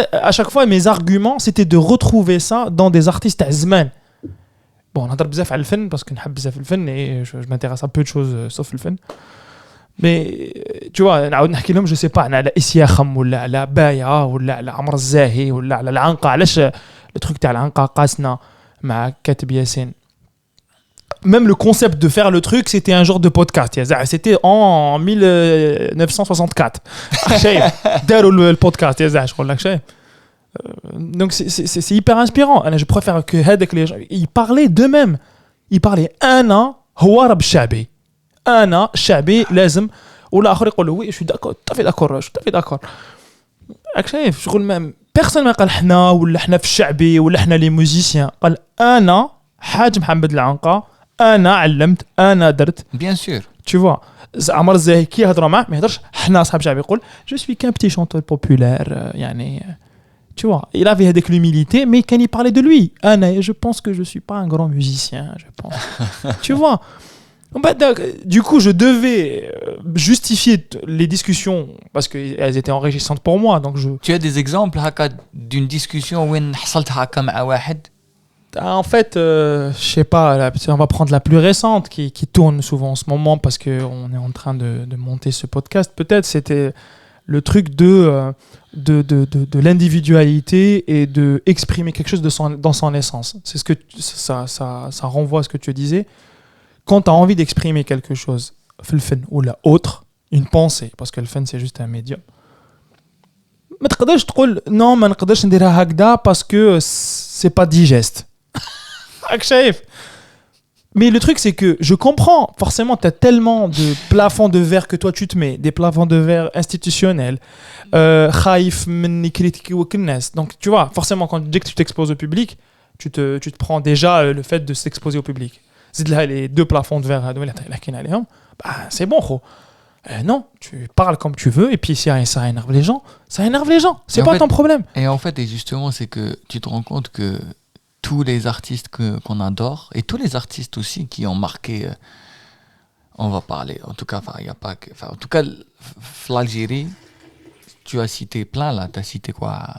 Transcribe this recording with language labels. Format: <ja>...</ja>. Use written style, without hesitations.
<fr>À chaque fois, mes arguments, c'était de retrouver ça dans des artistes à Zman. Bon, on a بزاف على الفن parce que نحب بزاف الفن et je m'intéresse à peu de choses sauf le fun.</fr> <ar>Mais tu vois, نعاود نحكي لهم je sais pas على إسياخم ولا على بايا ولا على عمر الزاهي ولا على العنقة. علاش التروك تاع العنقة قاسنا مع كاتب ياسين.</ar> <fr>Même le concept de faire le truc, c'était un genre de podcast. C'était en 1964. Dès le podcast, je crois que donc c'est hyper inspirant. Je préfère que les gens ils parlaient d'eux-mêmes.</fr> <ar>Ils parlaient أنا هو رب شعبي.</ar> <fr>أنا شعبي لازم والآخر يقول oui je suis d'accord tout à fait d'accord.</fr> <ar>شايف شغل personne ما قال حنا ولا حنا في الشعبي ولا حنا لي موزيسيان. قال أنا حاج محمد العنقة أنا علمت أنا درت.</ar> <fr>Bien sûr. Tu vois عمر الزاهي كي يهضروا معاه ما يهضرش حنا صاحب شعبي يقول je suis qu'un petit chanteur populaire يعني tu vois il avait avec l'humilité mais quand il parlait de lui أنا je pense que je suis pas un grand musicien je pense. Tu vois. Du coup, je devais justifier les discussions parce qu'elles étaient enrichissantes pour moi. Donc Tu as des exemples d'une discussion où on حصلت هكا مع واحد? En fait, je sais pas, on va prendre la plus récente qui tourne souvent en ce moment parce qu'on est en train de monter ce podcast. Peut-être c'était le truc de l'individualité et de exprimer quelque chose dans son essence. C'est ce que ça renvoie à ce que tu disais. Quand tu as envie d'exprimer quelque chose, le fen ou la autre, une pensée, parce que le fen c'est juste un médium.</fr> <ar>ما تقدرش تقول non ما نقدرش نديرها هكذا parce que c'est pas digeste. شايف.</ar> <fr>Mais le truc c'est que je comprends forcément tu as tellement de plafonds de verre que toi tu te mets, des plafonds de verre institutionnels.</fr> <ar>خايف من يكريتيكي وك الناس.</ar> <fr>Donc tu vois, forcément quand dès que tu t'exposes au public, tu te prends déjà le fait de s'exposer au public.</fr> <ar>زيد لها les deux plafonds de verre هذو اللي حكينا عليهم.</ar> <fr>C'est bon gros. Non, tu parles comme tu veux et puis si ça énerve les gens, ça énerve les gens. C'est pas ton problème. Et en fait, et justement, c'est que tu te rends compte que tous les artistes qu'on adore et tous les artistes aussi qui ont marqué. On va parler. En tout cas, il y a pas que. En tout cas, l'Algérie, tu as cité plein là. Tu as cité quoi?</fr>